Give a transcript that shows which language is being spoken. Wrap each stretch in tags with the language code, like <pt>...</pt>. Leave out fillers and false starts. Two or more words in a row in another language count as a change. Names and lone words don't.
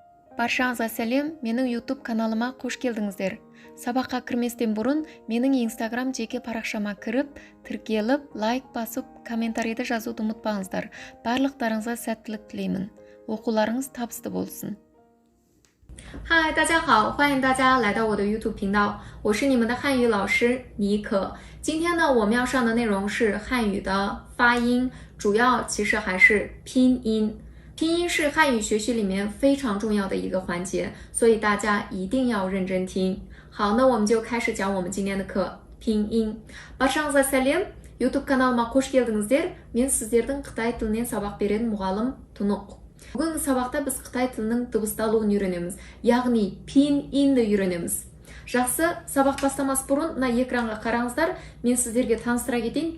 <kk>Баршаңызға сәлем, менің YouTube каналыма қош келдіңіздер. Сабаққа кірместен бұрын менің Instagram жеке парақшама кіріп, тіркеліп, лайк басып, комментарийді жазуды ұмытпаңыздар. Барлықтарыңызға сәттілік тілеймін. Оқуларыңыз табысты болсын.</kk> <zh>嗨，大家好，欢迎大家来到我的 YouTube 频道，我是你们的汉语老师妮可。今天呢，我们要上的内容是汉语的发音，主要其实还是拼音。拼音是汉语学习里面非常重要的一个环节，所以大家一定要认真听。好，那我们就开始讲我们今天的课拼音。</zh> <kk>Баршаңызға сәлем, YouTube каналыма қош келдіңіздер. Мен сіздердің Қытай тілінен сабақ беретін мұғалім Тұнық. Бүгінгі сабақта біз Қытай тілінің дыбысталуын үйренеміз, яғни пин-инді үйренеміз. Жақсы, сабақ бастамас бұрын мына экранға қараңыздар, мен сіздерге таныстыра кетейін.</kk>